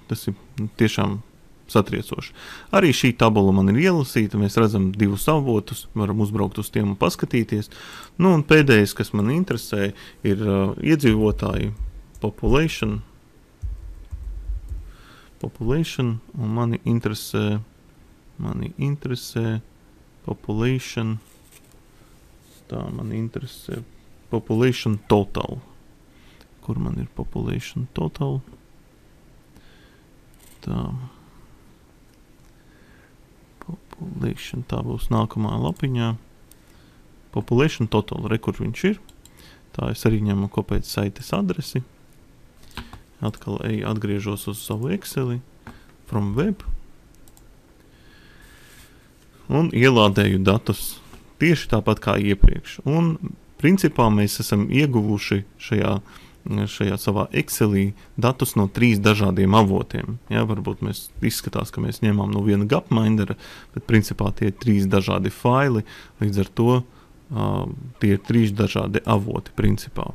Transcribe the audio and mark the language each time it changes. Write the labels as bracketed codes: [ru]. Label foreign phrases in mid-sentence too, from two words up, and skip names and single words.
[lv] Tas ir tiešām satriecoši. Arī šī tabula man ir ielasīta, mēs redzam 2 avotus, varam uzbraukt uz tiem un paskatīties. Nu, un pēdējais, kas man interesē, ir iedzīvotāji population, un mani interesē population, [en] population total. [lv] Kur man ir [en] population total? [lv] Population, tā būs nākamā lapiņā. [en] Population total, [lv] kur viņš ir. Tā es arī ņemu kopēt saites adresi. Atkal atgriežos uz savu Exceli [en] from web. [lv] Un ielādēju datus tieši tāpat kā iepriekš. Un principā mēs esam ieguvuši šajā savā Excelī datus no 3 dažādiem avotiem. Ja, varbūt mēs izskatās, ka mēs ņemām no viena gapmindera, bet principā tie ir 3 dažādi faili, līdz ar to tie ir 3 dažādi avoti principā.